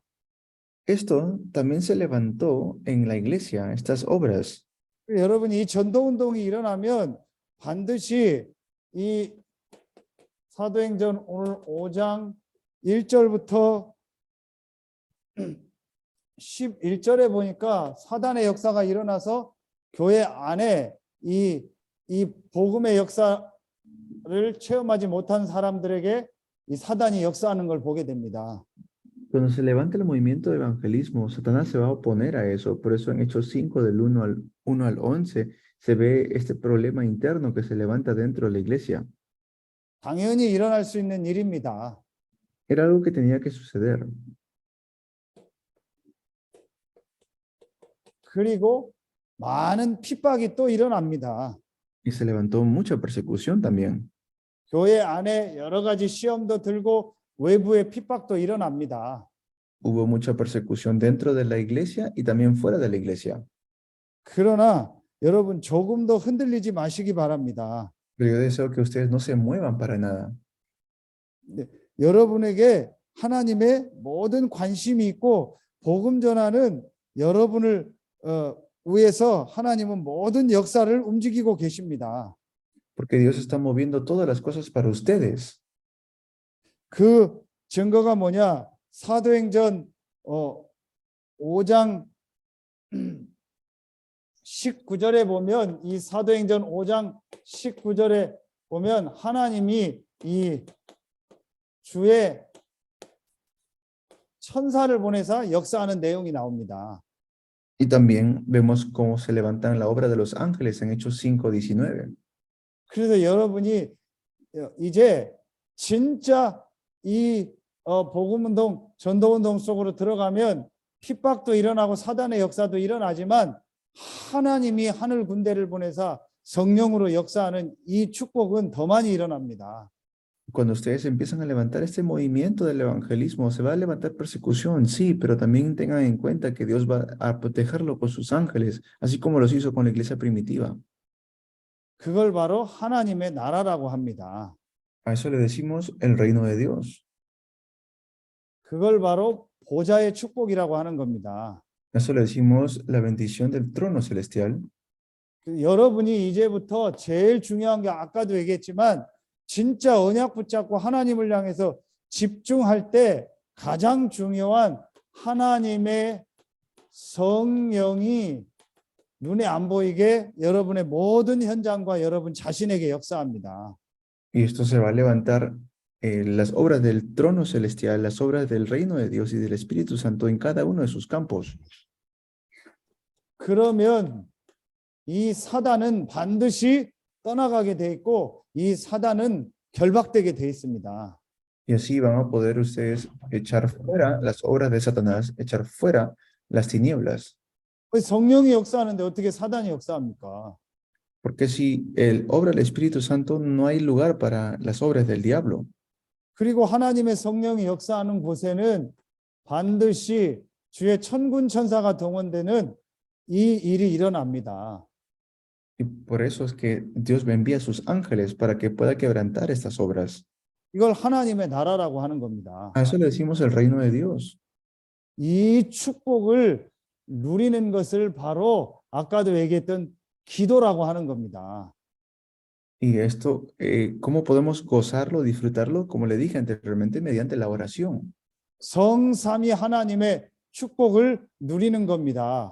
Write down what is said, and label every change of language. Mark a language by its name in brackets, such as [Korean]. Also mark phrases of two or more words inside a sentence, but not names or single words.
[Spanish] Esto también se levantó en la iglesia, estas obras. [Korean] 여러분, 이 전도 운동이 일어나면 반드시 이 사도행전 오늘 5장 1절부터 11절에 보니까 사단의 역사가 일어나서 교회 안에 이 복음의 역사를 체험하지 못한 사람들에게 이 사단이 역사하는 걸 보게 됩니다. [Spanish] Cuando se levanta el movimiento de evangelismo, Satanás se va a oponer a eso. Por eso en Hechos 5, del 1 al 11, se ve este problema interno que se levanta dentro de la iglesia. [Korean] 당연히 일어날 수 있는 일입니다. [Spanish] Era algo que tenía que suceder. [Korean] 그리고 많은 핍박이 또 일어납니다. [Spanish] Y se levantó mucha persecución también. [Korean] 교회 안에 여러 가지 시험도 들고 외부의 핍박도 일어납니다. [Spanish] Hubo mucha persecución dentro de la iglesia y también fuera de la iglesia. [Korean] 그러나 여러분 조금도 흔들리지 마시기 바랍니다. [Spanish] Pero yo deseo que ustedes no se muevan para nada. [Korean] 여러분에게 하나님의 모든 관심이 있고 복음 전하는 여러분을 위해서 하나님은 모든 역사를 움직이고 계십니다. [Spanish] Porque Dios está moviendo todas las cosas para ustedes. [Korean] 그 증거가 뭐냐? 사도행전 5장 19절에 보면 이 사도행전 5장 19절에 보면 하나님이 이 주의 천사를 보내서 역사하는 내용이 나옵니다. [Spanish] Y también vemos cómo se levantan la obra de los ángeles en Hechos 5:19. [Korean] 그래서 여러분이 이제 진짜 이 복음운동, 전도운동 속으로 들어가면 핍박도 일어나고 사단의 역사도 일어나지만 하나님이 하늘 군대를 보내서 성령으로 역사하는 이 축복은 더 많이 일어납니다. [Spanish] Cuando ustedes empiezan a levantar este movimiento del evangelismo, se va a levantar persecución, sí, pero también tengan en cuenta que Dios va a protegerlo con sus ángeles, así como los hizo con la iglesia primitiva. [Korean] 그걸 바로 하나님의 나라라고 합니다. [Spanish] A eso le decimos el reino de Dios. [Korean] 그걸 바로 보좌의 축복이라고 하는 겁니다. [Spanish] A eso le decimos la bendición del trono celestial. [Korean] 여러분이 이제부터 제일 중요한 게 아까도 얘기했지만 진짜 언약 붙잡고 하나님을 향해서 집중할 때 가장 중요한 하나님의 성령이 눈에 안 보이게 여러분의 모든 현장과 여러분 자신에게 역사합니다. [Spanish] Y esto se va a levantar las obras del trono celestial, las obras del reino de Dios y del Espíritu Santo en cada uno de sus campos. [Korean] 그러면 이 사단은 반드시 떠나가게 돼 있고 이 사단은 결박되게 돼 있습니다. [Spanish] Y así van a poder ustedes echar fuera las obras de Satanás, echar fuera las tinieblas. [Korean] 성령이 역사하는데 어떻게 사단이 역사합니까? [Spanish] Porque si obra el Espíritu Santo, no hay lugar para las obras del diablo. [Korean] 그리고 하나님의 성령이 역사하는 곳에는 반드시 주의 천군 천사가 동원되는 이 일이 일어납니다. [Spanish] Y por eso es que Dios envía a sus ángeles para que pueda quebrantar estas obras. [Korean] 이걸 하나님의 나라라고 하는 겁니다. [Spanish] A eso le decimos el reino de Dios. [Korean] 이 축복을 누리는 것을 바로 아까도 얘기했던 기도라고 하는 겁니다. [Spanish] Y esto, ¿cómo podemos gozarlo, disfrutarlo? Como le dije anteriormente, mediante la oración. [Korean] 성삼위 하나님의 축복을 누리는 겁니다.